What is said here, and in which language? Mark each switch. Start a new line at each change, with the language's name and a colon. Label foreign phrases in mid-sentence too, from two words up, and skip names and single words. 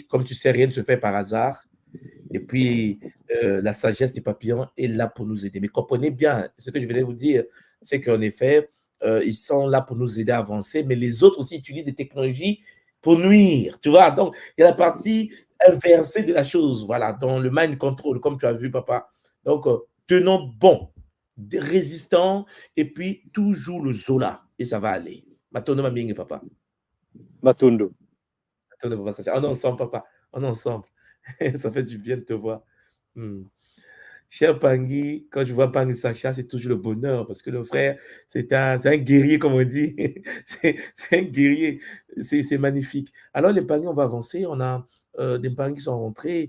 French: Comme tu sais, rien ne se fait par hasard. Et puis, la sagesse des papillons est là pour nous aider. Mais comprenez bien, ce que je voulais vous dire, c'est qu'en effet, ils sont là pour nous aider à avancer, mais les autres aussi utilisent des technologies pour nuire. Tu vois, donc, il y a la partie inversée de la chose. Voilà, dans le
English: mind control,
French: comme tu as vu, papa. Donc, tenons bon, résistants, et puis toujours le Zola, et ça va aller.
Lingala: Matono Maming, papa.
French: Matondo. Matono, papa, Sacha. On est ensemble, papa. On est ensemble. Ça fait du bien de te voir. Hmm. Cher Pangui, quand je vois Pangui Sacha, c'est toujours le bonheur parce que le frère, c'est un guerrier, comme on dit. C'est un guerrier. C'est magnifique. Alors, les Pangui, on va avancer. On a des Pangui qui sont rentrés.